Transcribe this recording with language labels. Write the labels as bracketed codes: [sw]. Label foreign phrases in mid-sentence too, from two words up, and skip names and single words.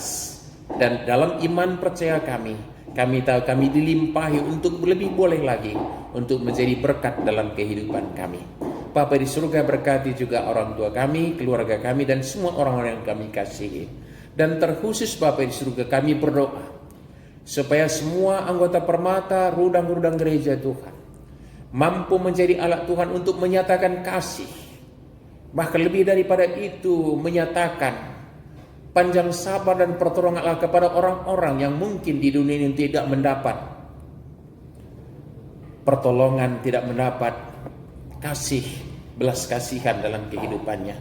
[id] Dan dalam iman percaya kami tahu kami dilimpahi untuk lebih boleh lagi untuk menjadi berkat dalam kehidupan kami. Bapa di surga, berkati juga orang tua kami, keluarga kami, dan semua orang-orang yang kami kasihi. Dan terkhusus Bapa di surga, kami berdoa supaya semua anggota Permata, rudang-rudang gereja Tuhan mampu menjadi alat Tuhan untuk menyatakan kasih. Bahkan lebih daripada itu, menyatakan panjang sabar dan pertolongan Allah kepada orang-orang yang mungkin di dunia ini tidak mendapat pertolongan, tidak mendapat kasih, belas kasihan dalam kehidupannya.